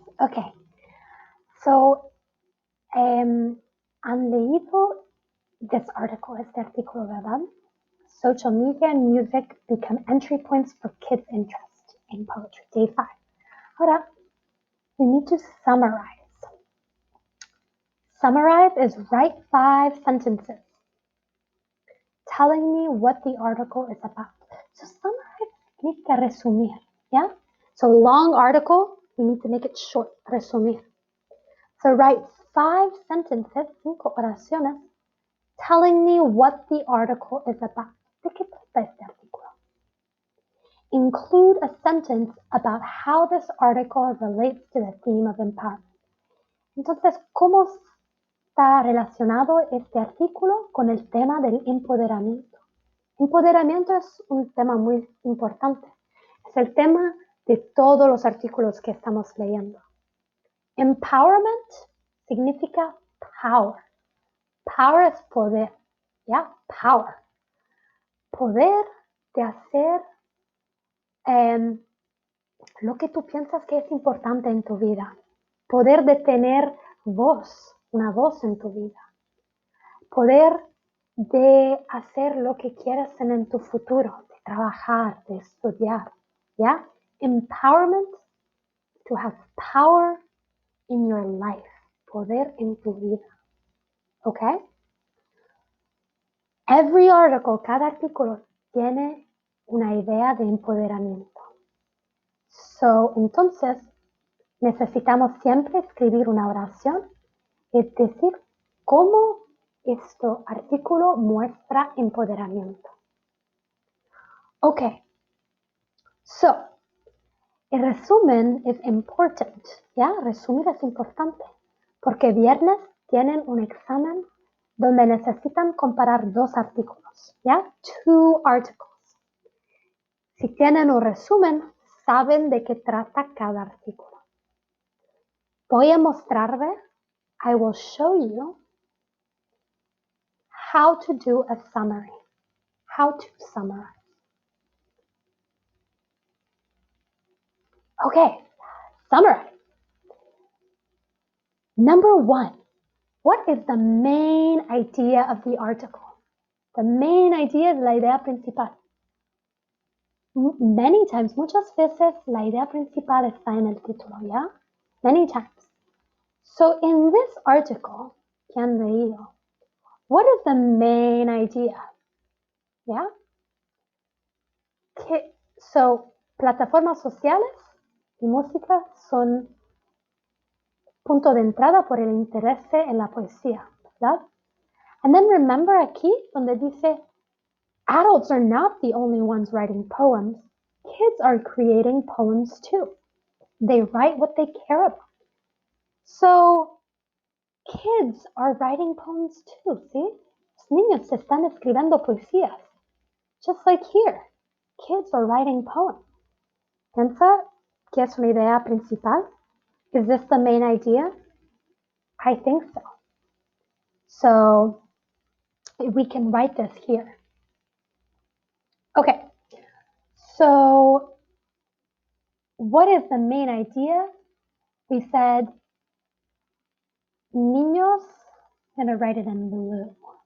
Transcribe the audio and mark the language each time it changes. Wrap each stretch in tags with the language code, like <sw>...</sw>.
<en>Okay, so</en> <es>han leído</es> <en>this article,</en> <es>este artículo, ¿verdad?</es> <en>Social media and music become entry points for kids' interest in poetry. Day 5. Ahora, we need to summarize. Summarize is write 5 sentences telling me what the article is about. So summarize</en> <es>significa resumir,</es> <en>yeah? So long article, we need to make it short, resumir. So write 5 sentences,</en> <es>5 oraciones,</es> <en>telling me what the article is about.</en> <es>¿De qué trata este artículo?</es> <en>Include a sentence about how this article relates to the theme of empowerment.</en> <es>Entonces, ¿cómo está relacionado este artículo con el tema del empoderamiento? Empoderamiento es un tema muy importante. Es el tema de todos los artículos que estamos leyendo.</es> <en>Empowerment significa power.</en> <es>Power es poder, ¿ya? Power. Poder de hacer lo que tú piensas que es importante en tu vida. Poder de tener voz, una voz en tu vida. Poder de hacer lo que quieres en tu futuro, de trabajar, de estudiar, ¿ya?</es> <en>Empowerment, to have power in your life.</en> <es>Poder en tu vida. ¿Ok?</es> <en>Every article,</en> <es>cada artículo tiene una idea de empoderamiento. So, entonces, necesitamos siempre escribir una oración, es decir, cómo este artículo muestra empoderamiento.</es> <en>Okay, so,</en> <es>el resumen es important, ¿ya? Resumir es importante, porque viernes tienen un examen donde necesitan comparar 2 artículos, ¿ya?</es> <en>2 articles.</en> <es>Si tienen un resumen, saben de qué trata cada artículo. Voy a mostrarles,</es> <en>I will show you how to do a summary, how to summarize. Okay, summarize. Number 1, what is the main idea of the article? The main idea</en> <es>es la idea principal.</es> <en>Many times,</en> <es>muchas veces, la idea principal está en el título, ¿ya? Many times.</es> <en>So in this article,</en> <es>que han leído,</es> <en>what is the main idea? ¿Ya?</en> <es>So, plataformas sociales y música son punto de entrada por el interés en la poesía, ¿verdad?</es> <en>And then remember</en> <es>aquí donde dice,</es> <en>adults are not the only ones writing poems. Kids are creating poems too. They write what they care about. So, kids are writing poems too, ¿sí?</en> <es>Los niños están escribiendo poesías.</es> <en>Just like here, kids are writing poems.</en> <es>¿Piensa que es una idea principal?</es> <en>Is this the main idea? I think so. So we can write this here. Okay, so what is the main idea? We said niños, I'm going to write it in blue.</en>